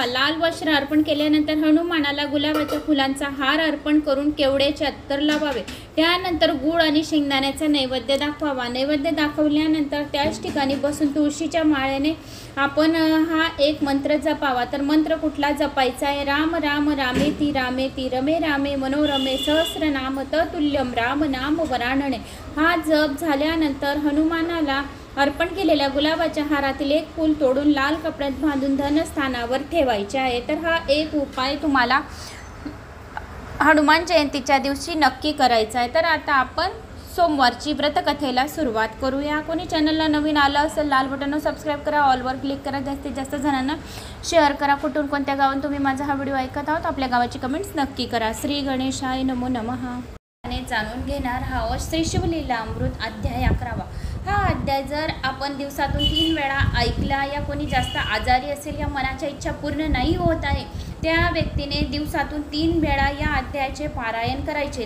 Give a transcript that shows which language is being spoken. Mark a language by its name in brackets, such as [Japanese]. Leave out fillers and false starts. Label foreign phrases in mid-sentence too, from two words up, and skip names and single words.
[Marathi] लाल वस्त्र अर्पण केल्यानंतर हनुमानाला गुलाबाच्या फुलांचा हार अर्पण करून केवड्याचे अत्तर लावावे। त्यानंतर गूळ आणि शेंगदाण्याचा नैवेद्य दाखवावा। नैवेद्य दाखवल्यानंतर त्याच ठिकाणी बसून तुळशीच्या माळ्याने आपण हा एक मंत्र जपावा। तर मंत्र कुठला जपायचा आहे? [Sanskrit] राम राम रामेति रामेति रमे रामे मनोरमे सहस्रनाम ततुल्यम राम नाम वरानने। [Marathi] हा जप झाल्यानंतर हनुमानाला अर्पण केलेल्या गुलाबाच्या हारातील एक फूल तोडून लाल कपड्यात बांधून धनस्थानावर ठेवायचे आहे। तर हा एक उपाय तुम्हाला हनुमान जयंतीच्या दिवशी नक्की करायचा आहे। तर आता आपण सोमवारची व्रतकथेला सुरुवात करूया। कोणी चॅनलला नवीन आलं असेल लाल बटनवर सबस्क्राईब करा, ऑलवर क्लिक करा, जास्तीत जास्त जणांना शेअर करा। कुठून कोणत्या गावात तुम्ही माझा हा व्हिडिओ ऐकत आहात आपल्या गावाची कमेंट्स नक्की करा। [Sanskrit] श्री गणेशाय नमो नमः [Marathi] जाणून घेणार आहोत श्री शिवलीला अमृत अध्याय 11। हा अध्याय जर आपण दिवसातून 3 वेळा ऐकला या कोणी जास्त आजारी असेल या मनाच्या इच्छा पूर्ण नाही होत आहे त्या व्यक्तीने दिवसातून 3 वेळा या अध्यायाचे पारायण करायचे।